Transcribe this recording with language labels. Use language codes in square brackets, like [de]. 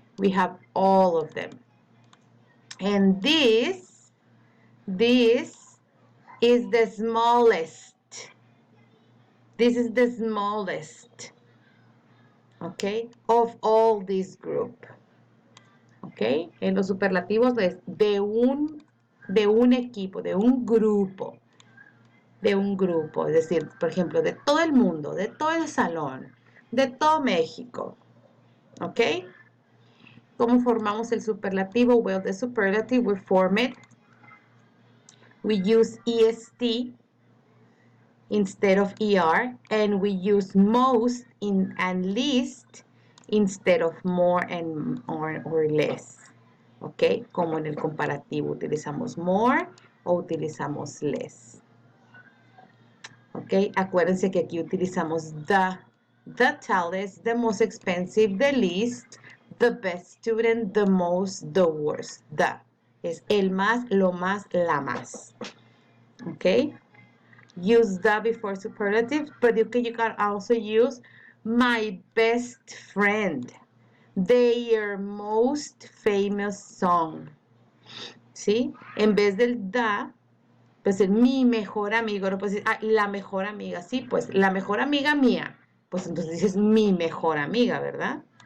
[en] We have all of them. And this is the smallest. This is the smallest, okay, of all this group. Okay? [es] En los superlativos es de un equipo, de un grupo. De un grupo, es decir, por ejemplo, de todo el mundo, de todo el salón, de todo México. ¿Ok? ¿Cómo formamos el superlativo? [en] Well, the superlative, we form it. We use EST instead of ER, and we use most and least instead of more and or less. [es] ¿Ok? Como en el comparativo, utilizamos more o utilizamos less. ¿Ok? Acuérdense que aquí utilizamos [en] the tallest, the most expensive, the least, the best student, the most, the worst. [es] The es el más, lo más, la más. ¿Ok? [en] Use the before superlative, but you can also use my best friend, their most famous song. [es] ¿Sí? En vez del the, pues es mi mejor amigo, no puedes decir, la mejor amiga, sí, pues la mejor amiga mía, pues entonces dices mi mejor amiga, ¿verdad?